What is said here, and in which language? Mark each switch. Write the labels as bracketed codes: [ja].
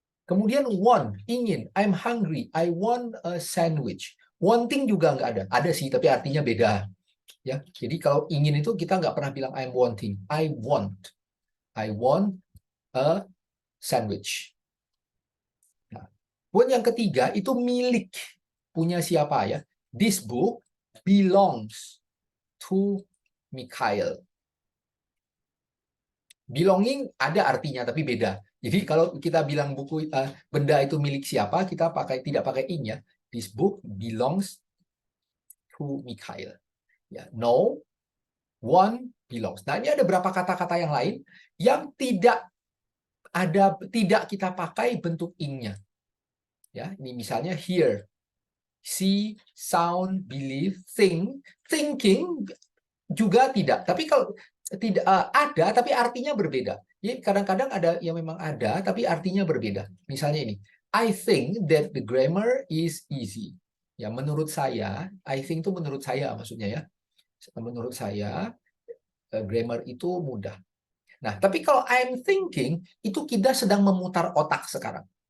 [id] Kemudian [en] want, ingin. I'm hungry. I want a sandwich. [id] Wanting juga nggak ada. Ada sih, tapi artinya beda. Ya, jadi kalau ingin itu kita nggak pernah bilang [en] I'm wanting. I want a sandwich. [id] Nah, buat yang ketiga itu milik. Punya siapa ya? [en] This book belongs to Mikhail. [id] Belonging ada artinya tapi beda. Jadi kalau kita bilang buku benda itu milik siapa, kita tidak pakai ing ya. [en] This book belongs to Mikhail. Ya, no one belongs. [id] Nah, ini ada beberapa kata-kata yang lain yang tidak kita pakai bentuk ing-nya. Ya, ini misalnya [en] here, see, sound, believe, think, thinking [id] juga tidak. Tapi kalau tidak ada, tapi artinya berbeda. Jadi kadang-kadang ada yang memang ada, tapi artinya berbeda. Misalnya ini, [en] I think that the grammar is easy. [id] Ya, menurut saya, [en] I think [id] itu menurut saya maksudnya ya. Menurut saya, grammar itu mudah. Nah, tapi kalau [en] I'm thinking, [id] itu kita sedang memutar otak sekarang.